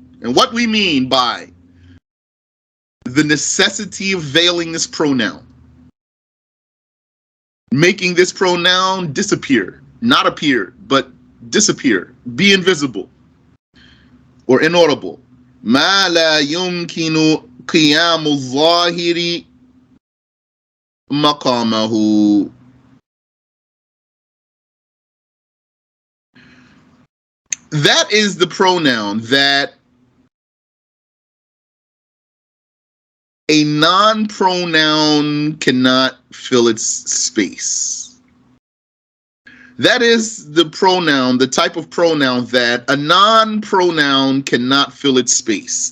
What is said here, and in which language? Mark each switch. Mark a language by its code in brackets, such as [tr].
[en] And what we mean by the necessity of veiling this pronoun, making this pronoun disappear, not appear, but disappear, be invisible or inaudible. [ar] ما لا يمكن قيام الظاهر مقامه. [en] That is the pronoun that a non-pronoun cannot fill its space. That is the pronoun, the type of pronoun that a non-pronoun cannot fill its space.